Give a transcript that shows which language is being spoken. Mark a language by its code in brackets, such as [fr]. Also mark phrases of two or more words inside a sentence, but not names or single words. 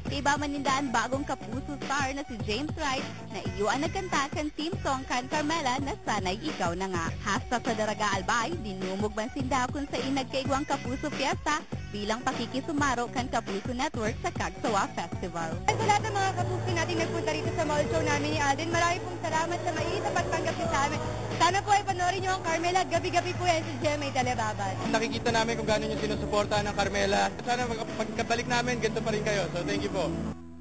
[bik] Iba manindaan bagong Kapuso star na si James Wright na iyuan nagkanta kan team song kan Carmela na Sanay Ikaw Na Nga. Hasta sa Daraga Albay, dinumog man sinda kung sa nagkaigwang Kapuso Fiesta bilang pakikisumaro kan Kapuso Network sa Cagsawa Festival. [tl] Sa lahat ng mga Kapuso natin nagpunta rito sa mall show namin ni Alden, marami pong salamat sa maiit na pagtanggap niyo sa amin. Sana po ay panoorin niyo ang Carmela, gabi-gabi po yan sa GMA Telebabad. Nakikita namin kung gaano yung sinusuporta ng Carmela. Sana pagkabalik namin, ganito pa rin kayo. [en] So thank you po.